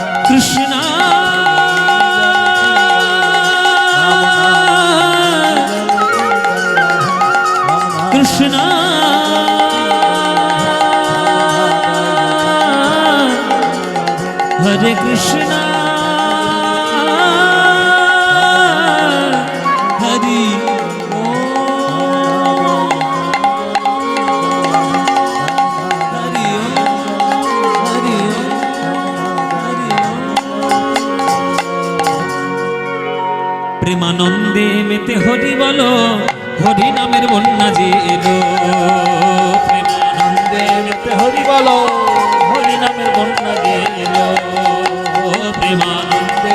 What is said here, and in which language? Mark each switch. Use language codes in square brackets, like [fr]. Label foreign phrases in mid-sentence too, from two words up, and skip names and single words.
[sa] कृष्णा कृष्णा हरे कृष्णा हरि ओम, हरि ओम, हरि ओम, हरि ओम। [bn] প্রেমানন্দে মেতে হরি বলো, হরি নামের বন্যা যে এলো, প্রেমানন্দে মেতে হরি বলো, হরি নামের বন্যা যে এলো, প্রেমানন্দে